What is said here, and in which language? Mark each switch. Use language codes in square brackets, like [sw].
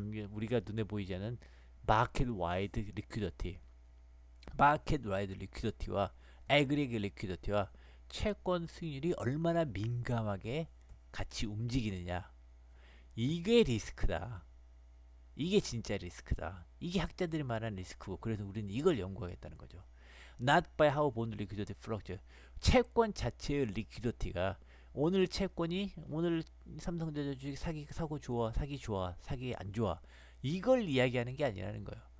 [ko] 우리가 눈에 보이지 않는 마켓 와이드 리퀴디티 마켓 와이드 리퀴디티와 애그리게 리퀴디티와 채권 수익률이 얼마나 민감하게 같이 움직이느냐 이게 리스크다. 이게 진짜 리스크다. 이게 학자들이 말하는 리스크고 그래서 우리는 이걸 연구하겠다는 거죠. [en] Not by how bond liquidity fluctuates. [ko] 채권 자체의 리퀴디티가 오늘 채권이 오늘 삼성전자 주식 사고 좋아 사기 좋아 사기 안 좋아 이걸 이야기하는 게 아니라는 거예요.